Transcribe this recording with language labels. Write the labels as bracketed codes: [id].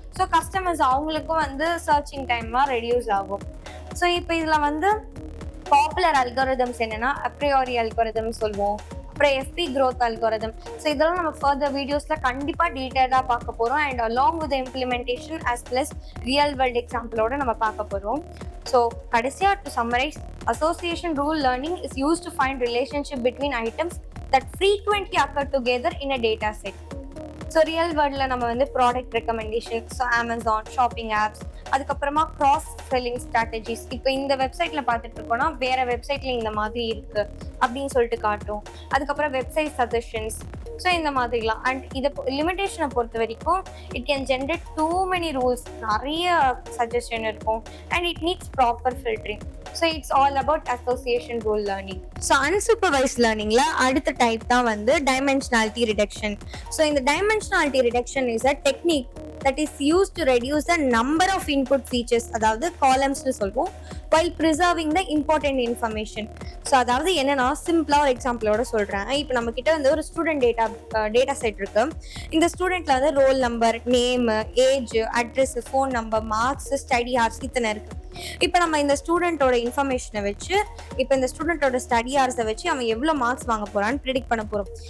[ta] So customers அவங்களுக்கும் வந்து searching டைம்லாம் ரெடியூஸ் ஆகும். ஸோ இப்போ இதில் வந்து பாப்புலர் அல்காரிதம்ஸ் என்னென்னா அப்ரியாரி அல்காரிதம் சொல்லுவோம், அப்புறம் எஃபி க்ரோத் அல்காரிதம். ஸோ இதெல்லாம் நம்ம ஃபர்தர் வீடியோஸில் கண்டிப்பாக டீட்டெயிலாக பார்க்க போகிறோம். [en] and along with implementation as plus real world எக்ஸாம்பிளோட [ta] நம்ம பார்க்க போகிறோம். ஸோ கடைசியாக [en] To summarise, association rule learning is used to find relationship between items that frequently occur together in a data set. [ta] So real வேர்ல்டில் நம்ம வந்து product recommendation, so Amazon shopping apps, அதுக்கப்புறமா cross selling strategies. இப்போ இந்த வெப்சைட்டில் பார்த்துட்டு இருக்கோம்னா வேறு வெப்சைட்டில் இந்த மாதிரி இருக்குது அப்படின்னு சொல்லிட்டு காட்டும். அதுக்கப்புறம் வெப்சைட் சஜஷன்ஸ். ஸோ இந்த மாதிரிலாம். அண்ட் இதை லிமிட்டேஷனை பொறுத்த வரைக்கும் [en] it can generate too many rules, [ta] நிறைய சஜஷன் இருக்கும். [en] And it needs proper filtering. So it's all about association rule learning. [ta] So unsupervised லேர்னிங்ல அடுத்த டைப் தான் வந்து டைமென்ஷனாலிட்டி ரிடக்ஷன். [en] so இந்த dimensionality reduction is a technique that is used to reduce the number of input features, [ta] அதாவது columns னு சொல்வோம், [en] while preserving the important information. [ta] So அதாவது என்னன்னா சிம்பிளா ஒரு எக்ஸாம்பிளோட சொல்றேன். இப்போ நம்ம கிட்ட வந்து ஒரு ஸ்டூடெண்ட் டேட்டா செட் இருக்கு. இந்த ஸ்டூடெண்ட்ல வந்து roll number, name, age, address, phone number, marks, study hours இத்தனை இருக்கு. இப்போ நம்ம இந்த ஸ்டூடெண்டோட இன்ஃபர்மேஷனை வச்சு இப்போ இந்த ஸ்டூடெண்டோட ஸ்டடி ஹார்ஸை வச்சு அவன் எவ்வளோ மார்க்ஸ் வாங்க போறான்னு ப்ரெடிக்ட் பண்ண போறோம்.